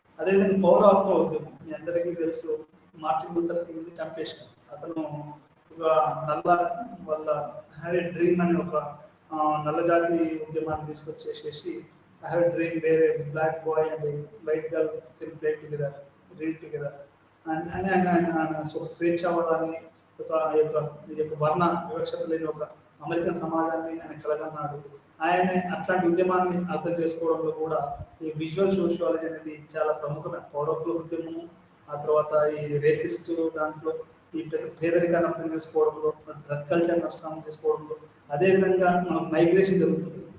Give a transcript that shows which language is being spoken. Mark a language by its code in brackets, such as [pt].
[te] అదేవిధంగా పౌర హక్కుల ఉద్యమం మీ అందరికీ తెలుసు, మార్టిన్ లూథర్ కింగ్ చంపేశారు. అతను ఒక నల్ల వాళ్ళ [en] have a dream [te] అని ఒక నల్ల జాతి ఉద్యమాన్ని తీసుకొచ్చేసేసి [en] I have a dream where a black boy and a white girl can play together, read together. [te] And స్వేచ్ఛావాదాన్ని ఈ యొక్క వర్ణ వివక్షత లేని ఒక అమెరికన్ సమాజాన్ని ఆయన కలగన్నాడు. ఆయన అట్లాంటి ఉద్యమాన్ని అర్థం చేసుకోవడంలో కూడా ఈ విజువల్ సోషియాలజీ అనేది చాలా ప్రముఖమైన పౌరకుల ఉద్యమము. ఆ తర్వాత ఈ రేసిస్ట్ దాంట్లో ఈ పేదరికాన్ని అర్థం చేసుకోవడంలో, డ్రగ్ కల్చర్ని అర్థం చేసుకోవడంలో, అదేవిధంగా మనకు మైగ్రేషన్ జరుగుతుంది.